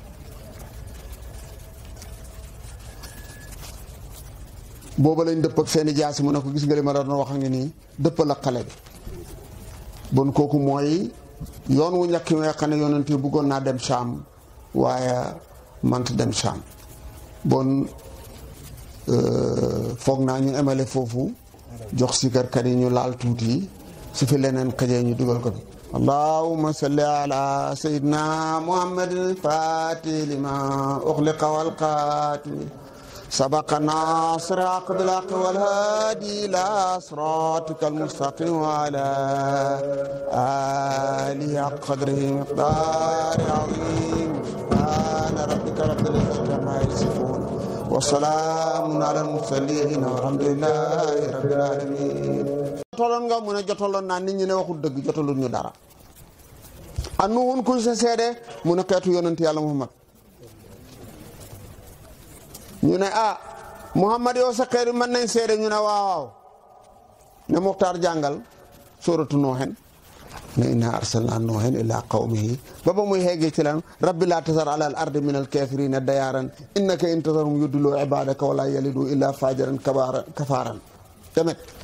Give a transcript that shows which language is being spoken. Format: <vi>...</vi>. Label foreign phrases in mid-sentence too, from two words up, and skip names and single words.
<wo>booba lañ dëpp ak seeni jaasi mu ne ko gis nga li ma doon wax nga nii dëppal ak xale bi bon kooku mooy yoon wu njëkk nga xam ne yonent yi bëggoon naa dem Saam waaye mant dem Saam bon foog naa ñu emale foofu jox sikarkat yi ñu laal tuuti su fi leneen xëjee ñu dugal ko fi</wo> <ar>اللهم صل على سيدنا محمد الفاتح لما أغلق والخاتم سبق الناصر عقد الحق والهادي إلى صراطك المستقيم وعلى آله حق قدره مقدار عظيم سبحان ربك رب العزة عما يصفون وسلام على المرسلين والحمد لله رب العالمين</ar> <wo>jotaloon nga mu ne jotaloon naa nit ñi ne waxul dëgg jotaloon ñu dara anu woon kuy sa seede mu ne xeetu yonent yàlla Muhammad ñu ne Muhammad yow sa xeer yi mën nañ seede ñu ne waaw ne Muxtaar jàngal sóoratu Nooxen ne</wo> <ar>إنا أرسلنا نوحا إلى قومه</ar> <wo>ba muy xeggee ci lan</wo> <ar>رب لا تذر على الأرض من الكافرين ديارا إنك إن تذرهم يضلوا عبادك ولا يلدوا إلا فاجرا كفارا</ar> <wo>tamit</wo>